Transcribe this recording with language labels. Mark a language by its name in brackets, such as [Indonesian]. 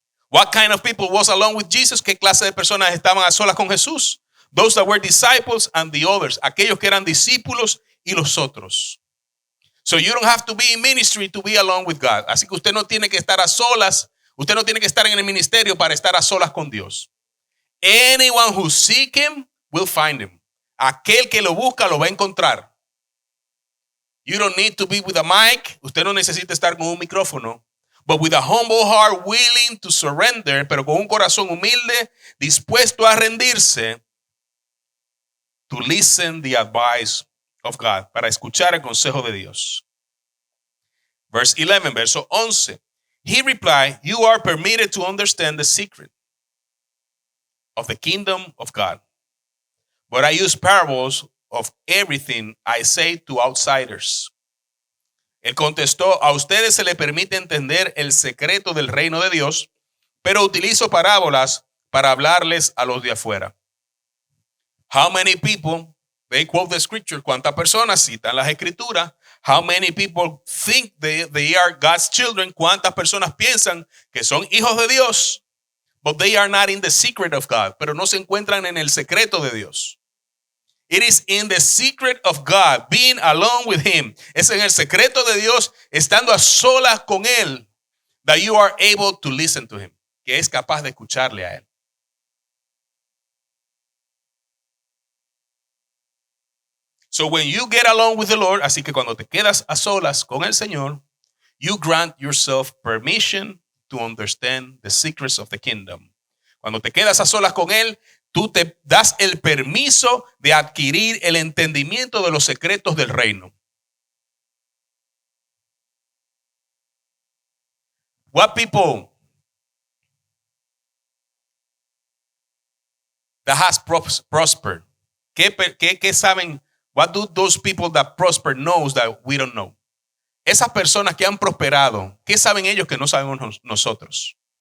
[English] What kind of people was alone with Jesus? [Spanish] ¿Qué clase de personas estaban a solas con Jesús? [English] Those that were disciples and the others. [Spanish] Aquellos que eran discípulos y los otros. [English] So you don't have to be in ministry to be alone with God. [Spanish] Así que usted no tiene que estar a solas. Usted no tiene que estar en el ministerio para estar a solas con Dios. [English] Anyone who seek him will find him. [Spanish] Aquel que lo busca lo va a encontrar. [English] You don't need to be with a mic. [Spanish] Usted no necesita estar con un micrófono. [English] But with a humble heart willing to surrender, [Spanish] pero con un corazón humilde, dispuesto a rendirse, [English] to listen the advice of God, [Spanish] para escuchar el consejo de Dios. [English] Verse 11, [Spanish] verso 11. [English] He replied, you are permitted to understand the secret of the kingdom of God. But I use parables of everything I say to outsiders. [Spanish] Él contestó, a ustedes se les permite entender el secreto del reino de Dios, pero utilizo parábolas para hablarles a los de afuera. [English] How many people, they quote the scripture, [Spanish] ¿cuántas personas citan las escrituras? [English] How many people think they are God's children? [Spanish] ¿Cuántas personas piensan que son hijos de Dios? [English] But they are not in the secret of God, [Spanish] pero no se encuentran en el secreto de Dios. [English] It is in the secret of God, being alone with him. [Spanish] Es en el secreto de Dios, estando a solas con él, [English] that you are able to listen to him, [Spanish] que es capaz de escucharle a él. [English] So when you get alone with the Lord, [Spanish] así que cuando te quedas a solas con el Señor, [English] you grant yourself permission to understand the secrets of the kingdom. [Spanish] Cuando te quedas a solas con él, tú te das el permiso de adquirir el entendimiento de los secretos del reino. [English] What people that has prospered? [Spanish] ¿Qué saben? [English] What do those people that prosper knows that we don't know? [Spanish] Esas personas que han prosperado, ¿qué saben ellos que no sabemos nosotros?